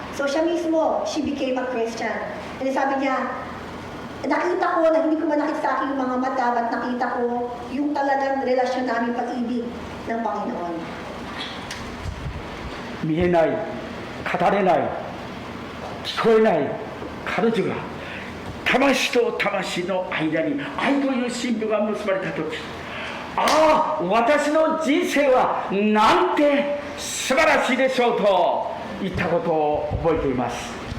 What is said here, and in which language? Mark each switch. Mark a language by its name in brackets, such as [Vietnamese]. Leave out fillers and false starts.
[English] So [Filipino] siya mismo, [English] she became a Christian. [Filipino] And sabi niya, nakita ko na hindi ko man nakita sa aking mga mata, but nakita ko yung talagang relasyon namin pag-ibig ng Panginoon. [Japanese] 見えない、語れない、聞こえない彼女が魂と魂の間に愛という神秘が結ばれた時、ああ、私の人生はなんて素晴らしいでしょうと言ったことを覚えています。